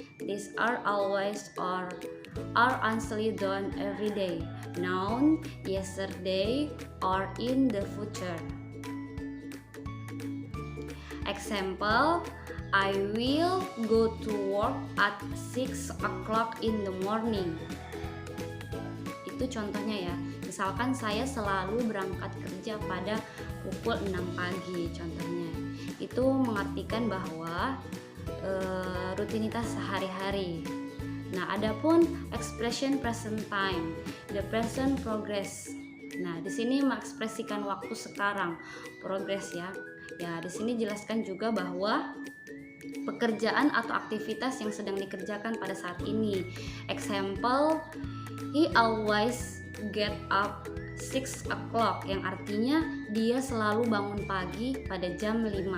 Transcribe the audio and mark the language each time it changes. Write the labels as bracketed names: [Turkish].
[English] These are always or are actually done every day. Noun, yesterday, or in the future. Example, I will go to work at 6 o'clock in the morning. [Indonesian] Itu contohnya ya. Misalkan saya selalu berangkat kerja pada pukul 6 pagi contohnya. Itu mengartikan bahwa rutinitas sehari-hari. Nah, adapun [English] expression present time, the present progress. [Indonesian] Nah, di sini mengekspresikan waktu sekarang, progress ya. Ya, di sini jelaskan juga bahwa pekerjaan atau aktivitas yang sedang dikerjakan pada saat ini. [English] Example, he always get up [Indonesian] 6 o'clock, yang artinya dia selalu bangun pagi pada jam 5.